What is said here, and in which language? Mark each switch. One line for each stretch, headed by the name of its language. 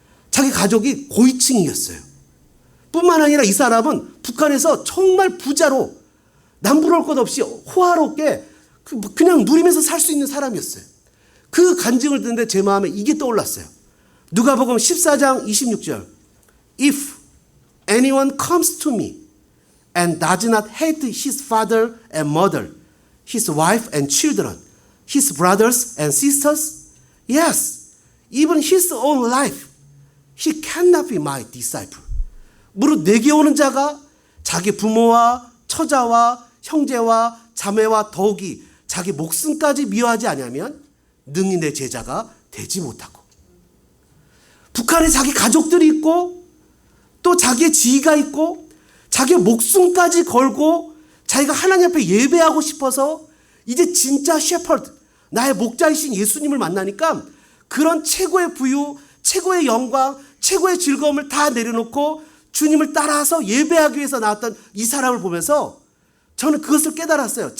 Korean: 자기 가족이 고위층이었어요. 뿐만 아니라 이 사람은 북한에서 정말 부자로 남부러울 것 없이 호화롭게 그냥 누리면서 살 수 있는 사람이었어요. 그 간증을 듣는데 제 마음에 이게 떠올랐어요. 누가복음 14장 26절.
English: If anyone comes to me and does not hate his father and mother, his wife and children, his brothers and sisters, yes, even his own life, he cannot be my disciple.
Korean: 무릇 내게 오는 자가 자기 부모와 처자와 형제와 자매와 더욱이 자기 목숨까지 미워하지 아니하면 능히 내 제자가 되지 못하고. 북한에 자기 가족들이 있고 또 자기의 지위가 있고 자기의 목숨까지 걸고 자기가 하나님 앞에 예배하고 싶어서 이제 진짜 셰퍼드, 나의 목자이신 예수님을 만나니까 그런 최고의 부유, 최고의 영광, 최고의 즐거움을 다 내려놓고 주님을 따라서 예배하기 위해서 나왔던 이 사람을 보면서 저는 그것을 깨달았어요.